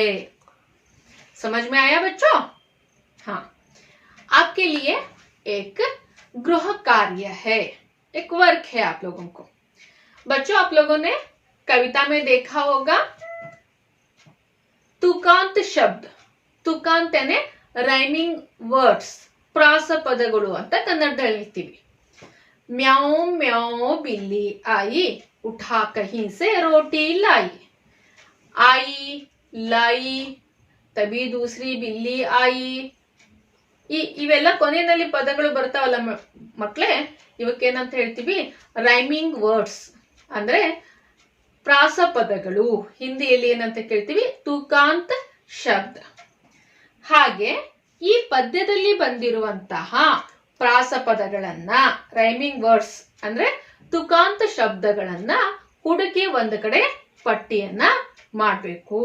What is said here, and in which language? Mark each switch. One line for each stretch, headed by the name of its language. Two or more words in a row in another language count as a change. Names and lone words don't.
Hindi: समझ में आया बच्चों? हाँ, आपके लिए एक गृह कार्य है, एक वर्क है आप लोगों को। बच्चों, आप लोगों ने कविता में देखा होगा तुकांत शब्द। तुकांत यानी
English: rhyming words,
Kannada: ಪ್ರಾಸ ಪದಗಳು ಅಂತ ಕನ್ನಡದಲ್ಲಿ ಹೇಳ್ತೀವಿ.
Hindi: म्याऊ म्याऊ बिल्ली आई, उठा कहीं से रोटी लाई. आई लाई तभी दूसरी बिल्ली आई.
Kannada: ಇವೆಲ್ಲ ಕೊನೆಯಲ್ಲಿ ಪದಗಳು ಬರ್ತಾವಲ್ಲ ಮಕ್ಕಳೇ, ಇವಕ್ಕೇನಂತ ಹೇಳ್ತೀವಿ?
English: rhyming words
Kannada: ಅಂದ್ರೆ ಪ್ರಾಸ ಪದಗಳು. ಹಿಂದಿಯಲ್ಲಿ ಏನಂತ ಕೇಳ್ತೀವಿ?
Hindi: तुकांत शब्द.
Kannada: ಹಾಗೆ ಈ ಪದ್ಯದಲ್ಲಿ ಬಂದಿರುವಂತಹ ಪ್ರಾಸ ಪದಗಳನ್ನ,
English: rhyming words
Kannada: ಅಂದ್ರೆ ತುಕಾಂತ ಶಬ್ದಗಳನ್ನ ಹುಡುಕಿ ಒಂದು ಕಡೆ ಪಟ್ಟಿಯನ್ನ ಮಾಡಬೇಕು.